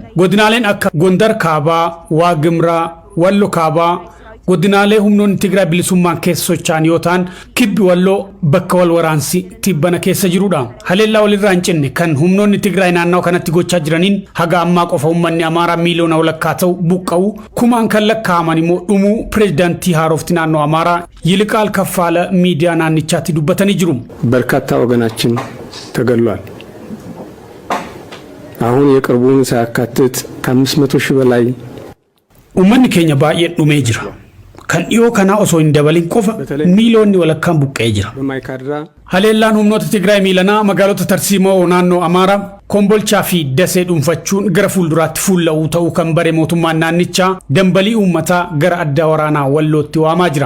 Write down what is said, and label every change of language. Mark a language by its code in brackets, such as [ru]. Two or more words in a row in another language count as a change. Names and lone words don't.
[om] Godinaaleen akka Gondar Kaabaa, Waagimraa, Walloo Kaabaa godinaalee humnoonni Tigraay bilisummaan keessa socho'an yoo ta'an kibbi Walloo bakka wal waraansi tibbana keessa jirudha. Haleellaa walirraa hin cinne kan humnoonni Tigraay naannoo kanatti gochaa jiraniin haga ammaa qofa uummanni Amaaraa miiliyoona walakkaa ta'u buqqa'u kumaan kan lakkaa'aman immoo dhumuu pireezidaantii haarofti naannoo Amaaraa Yilqaal Kaffaala miidiyaa naannichaatti dubbatanii jiru. [am] በርካታ ወገናችን ተገሏል። አሁን የቅርቡን ሳያካትት ከ500 ሺህ በላይ [om] uummanni keenya baay'een dhumee jira. Kan dhiyoo kana osoo hin dabalin qofa miiliyoonni walakkaan buqqa'ee jira. Haleellaan humnoota Tigraay miilanaa magaalota Tarsiimoo naannoo Amaaraa Kombolchaa fi Dasee dhuunfachuun gara fuulduraatti fuulla'uu ta'uu kan bare mootummaan naannichaa dambalii uummataa gara adda waraanaa Wallootti waamaa jira.